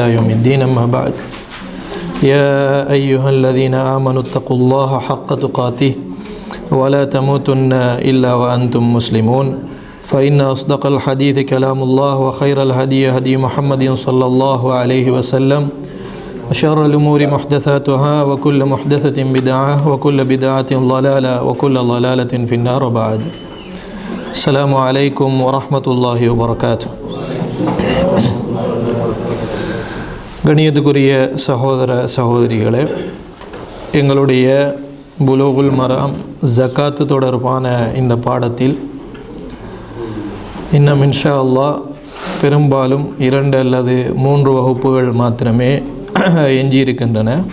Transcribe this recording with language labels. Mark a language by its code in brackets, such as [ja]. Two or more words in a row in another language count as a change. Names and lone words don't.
[ar] يوم الدين أما بعد يا أيها الذين آمنوا اتقوا الله حق تقاته ولا تموتن إلا وأنتم مسلمون فإن أصدق الحديث كلام الله وخير الهدي هدي محمد صلى الله عليه وسلم وشر الأمور محدثاتها وكل محدثة بدعة وكل بدعة ضلالة وكل ضلالة في النار بعد السلام عليكم ورحمة الله وبركاته. [ta] கணியத்துக்குரிய சகோதர சகோதரிகளே, எங்களுடைய புலூகுல் மராம் ஜக்காத்து தொடர்பான இந்த பாடத்தில் இன்னும் [ar] إن شاء الله [ta] பெரும்பாலும் 2 அல்லது 3 வகுப்புகள் மாத்திரமே எஞ்சியிருக்கின்றன.